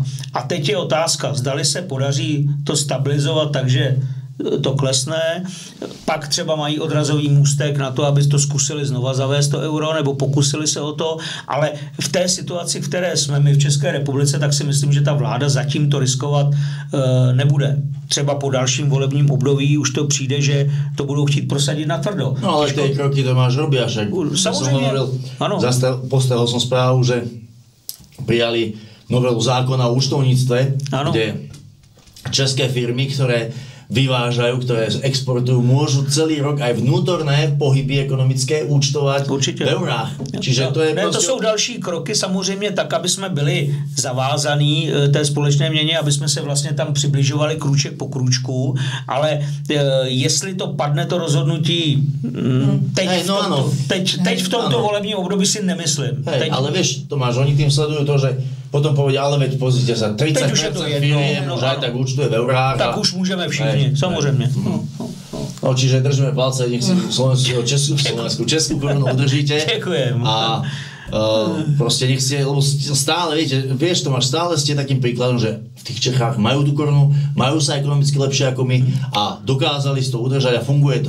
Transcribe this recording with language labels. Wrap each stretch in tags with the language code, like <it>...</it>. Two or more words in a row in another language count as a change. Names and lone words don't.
<cs>A teď je otázka, zdali se podaří to stabilizovat, takže to klesne, pak třeba mají odrazový můstek na to, aby to zkusili znova zavést to euro, nebo pokusili se o to, ale v té situaci, v které jsme my v České republice, tak si myslím, že ta vláda zatím to riskovat nebude. Třeba po dalším volebním období už to přijde, že to budou chtít prosadit natvrdo.</cs> <sk>No ale tie kroky to máš robia, však</sk> <cs>samozřejmě, ano.</cs> <sk>Postrehol som správu, že prijali novelu zákona o účtovníctve, kde české firmy, ktoré vyvážajú, ktoré exportujú, môžu celý rok aj vnútorné pohyby ekonomické účtovať v eurách. Čiže to je</sk> <cs>ne, to jsou další kroky samozřejmě tak, aby jsme byli zavázaní té společné měně, aby jsme se vlastně tam přibližovali krůček po krůčku, ale jestli to padne to rozhodnutí teď v tomto volebním období si nemyslím.</cs> <sk>Ale vieš, Tomáš, oni tým sledujú to, že potom povedia, ale veď pozrite sa, 30% firiem už aj tak účtuje v eurách. Tak už môžeme všichni, samozrejme. No, čiže držíme palce, nech si Českú korunu udržíte. Ďakujem. A proste nech ste, lebo stále, vieš Tomáš, stále ste takým príkladom, že v tých Čechách majú tú korunu, majú sa ekonomicky lepšie ako my a dokázali si to udržať a funguje to.</sk>